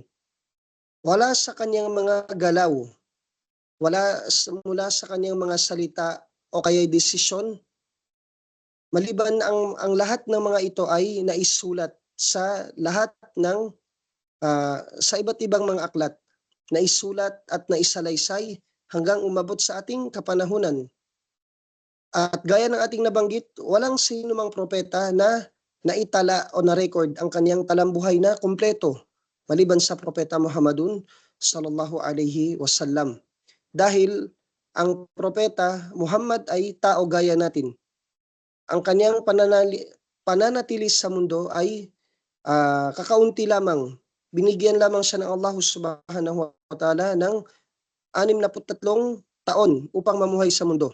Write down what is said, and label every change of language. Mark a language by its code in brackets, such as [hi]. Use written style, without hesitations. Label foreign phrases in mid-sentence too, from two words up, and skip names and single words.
[tl] Wala sa kanyang mga galaw, mula sa kanyang mga salita o kaya desisyon, maliban ang lahat ng mga ito ay naisulat sa lahat ng sa iba't ibang mga aklat, naisulat at naisalaysay hanggang umabot sa ating kapanahunan. At gaya ng ating nabanggit, walang sinumang propeta na naitala o na-record ang kanyang talambuhay na kumpleto maliban sa propeta Muhammadun [ar] صلى الله عليه وسلم. [tl] Dahil ang propeta Muhammad ay tao gaya natin. Ang kanyang pananatili sa mundo ay kakaunti lamang. Binigyan lamang siya ng Allah [ar] سبحانه وتعالى [tl] ng 63 taon upang mamuhay sa mundo.